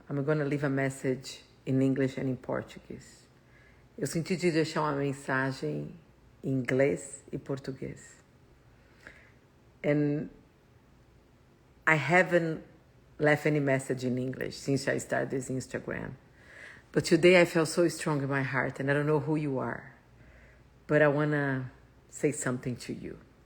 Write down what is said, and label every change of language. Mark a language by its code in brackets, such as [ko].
[en] I'm gonna leave a message in English and in Portuguese. [pt] Eu senti de deixar uma mensagem em inglês e português. [en] And I haven't left any message in English since I started this Instagram. But today I felt so strong in my heart, and I don't know who you are, but I wanna say something to you.